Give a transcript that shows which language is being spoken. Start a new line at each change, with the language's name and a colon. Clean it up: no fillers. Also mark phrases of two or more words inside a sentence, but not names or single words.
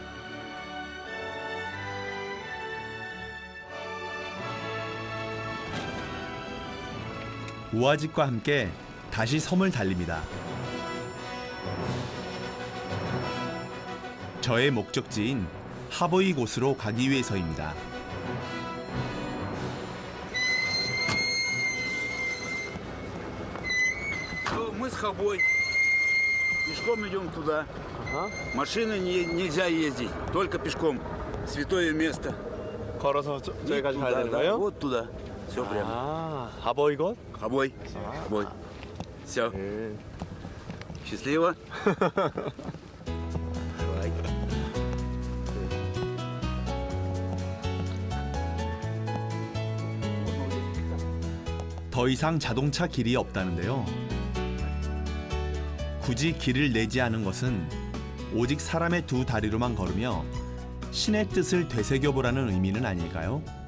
Korean: 우아집과 함께 다시 섬을 달립니다. 저의 목적지인 하보이 곳으로 가기 위해서입니다.
Russian: Мы с Хабой пешком идем туда. Машины нельзя ездить, только пешком. Святое место.
Korean: 걸어서 저기까지 가야 되는 거예요?
Russian: Вот туда. Все прямо.
Korean: 아, 하보이 곳?
Russian: Хабой. Хабой. Все. Счастливо.
Korean: 더 이상 자동차 길이 없다는데요. 굳이 길을 내지 않은 것은 오직 사람의 두 다리로만 걸으며 신의 뜻을 되새겨보라는 의미는 아닐까요?